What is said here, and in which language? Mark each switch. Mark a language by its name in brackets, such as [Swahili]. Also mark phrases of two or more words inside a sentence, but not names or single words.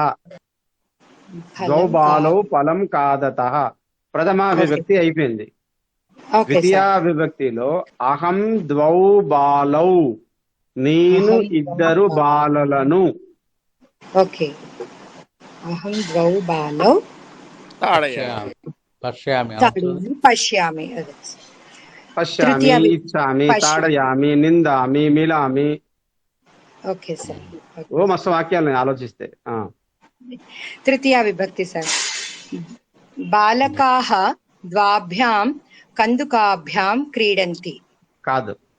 [Sanskrit] ద్వౌ బాలౌ ఫలం ఖాదతః [Telugu] ప్రథమ విభక్తి అయిపోయింది. ద్వితీయ విభక్తిలో [Sanskrit] అహం ద్వౌ బాలౌ, [Telugu] నేను ఇద్దరు బాలలను. [Sanskrit] ఓకే, అహం ద్వౌ బాలౌ పశ్యామి పశ్యామి పశ్యామి ఇచ్చామి తాడయామి నిందామి మిలామి. [English] okay sir, [Telugu] ఓ మస్తు వాక్యాలు ఆలోచిస్తే. తృతీయ విభక్తి సార్, [Sanskrit] బాలకాః ద్వాభ్యాం కందుకాభ్యాం క్రీడంతి. [Telugu] కాదు,